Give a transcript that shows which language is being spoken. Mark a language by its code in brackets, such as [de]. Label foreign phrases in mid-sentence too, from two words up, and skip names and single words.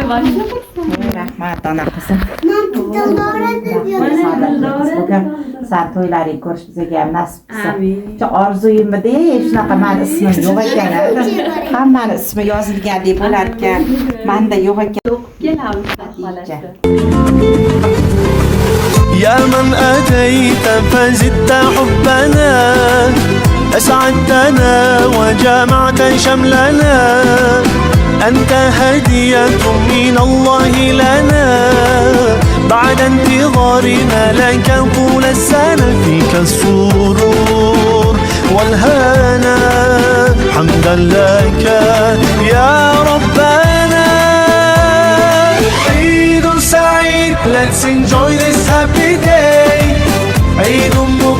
[uz] Rahmat, ona qizim. Dildora deb Bugun sen to'ylaring ko'rish bizga ham nasib qilsin. Amin. Orzuyimda shunaqa mani ismim yo'q ekan. Hammani ismi yozilgandek bo'lar ekan. Menda yo'q ekan. kelamiz. [ar] يا من أتيت فزدت حبنا أسعدتنا وجمعت شملنا أنت هدية من الله لنا بعد انتظارنا لك طول السنة فيك السرور والهنا حمدا لك يا ربنا عيد سعيد [en] Let's enjoy this happy day [ar] عيد